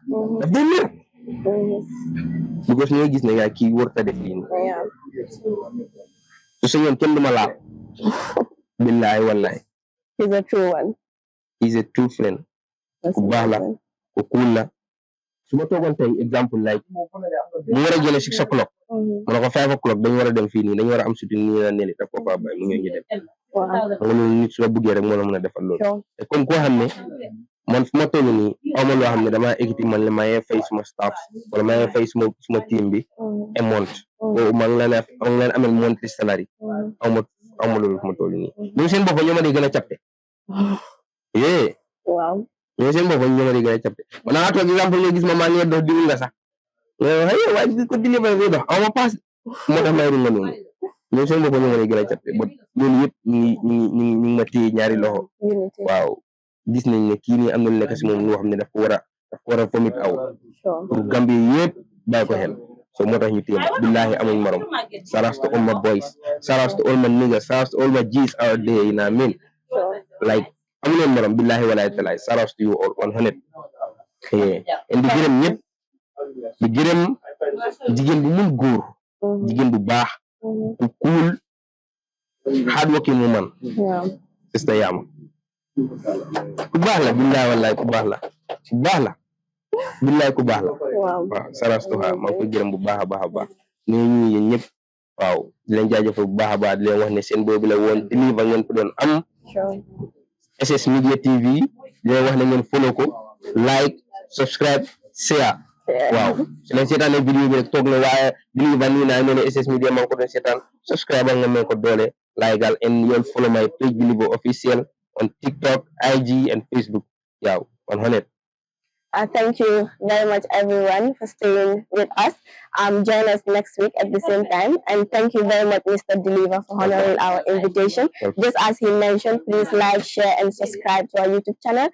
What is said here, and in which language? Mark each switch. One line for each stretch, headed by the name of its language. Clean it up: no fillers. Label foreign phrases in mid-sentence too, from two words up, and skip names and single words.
Wolof: Daf day mer. Because ñoo gis ne yaa kii warta def lii nii. Su sañoon kenn du ma laal.
Arabic: Billahi wallahi.
English: He's a true one. He's a true friend.
Wolof: ku baax la ku cool la su ma toogoon tey exemple like mu war a jëlee 6 o'clock mu ne ko 5 o'clock dañu war a dem fii nii dañu war a am suti nii la neli daf ko faa bàyyi mu ñëw ñu dem nga loolu nit su la buggee rek moo la mën a defal loolu te comme koo xam ne man fu ma toll nii awma loo xam ne damaa équité man la mayee fay suma staff wala mayee fay suma team bi
French: et monte
Wolof: boobu maa ngi leen amel
English: monthly salary
Wolof: awma loolu fu ma toll nii ñoom seen bopp ñoo ma di gën a capte yee ñoom seen bopp ñoo ma di gën a capte man naa toog exemple nga gis ma maa ngi dox diwul nga sax waaye ko deliver ngay dox awma paas moo tax may nga noonu ñoom seen bopp ñoo ma di gën a capte ba loolu yëpp ñu ma téye ñaari loxo waaw gis nañ ne kii nii am na lu nekk si moom loo xam ne daf ko war a vomit aw pour Gambie yëpp bàyyi ko xel so moo tax ñu téye billahi amuñ morom
English: saras to all my boys saras to all my niggas saras to all my G's out there you know what I mean like
Wolof: amuleen morom
Arabic: billahi walaay talaay
English: saras to you all 100
Wolof: and di gërëm ñëpp di gërëm jigéen bu mun góor jigéen bu baax ku cool
English: hard working
Wolof: mu man sister Yama ku baax la
Arabic: billahi wallahi
Wolof: ku baax la billahi ku baax la waaw
English: saras to
Wolof: ha maa ngi koy gërëm bu baax a baax ne ñu yéen ñëpp waaw di leen jaajëfal bu baax a baax di leen wax ne seen boobu la woon deliver ngeen ko doon am SS Media TV di leen wax ne ngeen follow ko
English: like subscribe share
Wolof: waaw su leen seetaanee vidéo bi rek toog na waaye deliver nii naa ne SS Media maa ngi ko doon seetaan subscribe nga mën ko doole like
English: and you'll follow my page Deliver official on TikTok, IG, and Facebook. Yeah, 100. Thank you very much, everyone, for staying with us. Join us next week at the same time. And thank you very much, Mr. Deliver, for honoring our invitation. Just as he mentioned, please like, share, and subscribe to our YouTube channel.